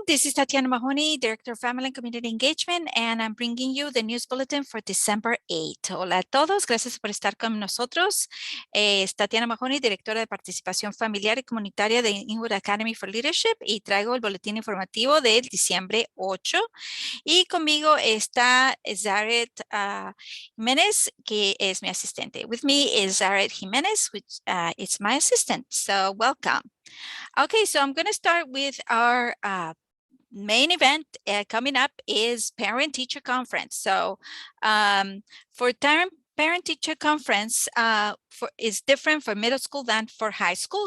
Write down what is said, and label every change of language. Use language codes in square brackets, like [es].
[en] This is Tatiana Mahoney, Director of Family and Community Engagement, and I'm bringing you the News Bulletin for December 8. [es] Hola a todos, gracias por estar con nosotros. Es Tatiana Mahoney, Directora de Participación Familiar y Comunitaria de Inwood Academy for Leadership, y traigo el boletín informativo del diciembre 8. Y conmigo está Zaret Jiménez, que es mi asistente. [en] With me is Zaret Jiménez, which is my assistant. So welcome. Okay, so I'm going to start with our main event coming up is Parent-Teacher Conference. So for Parent-Teacher Conference is different for middle school than for high school.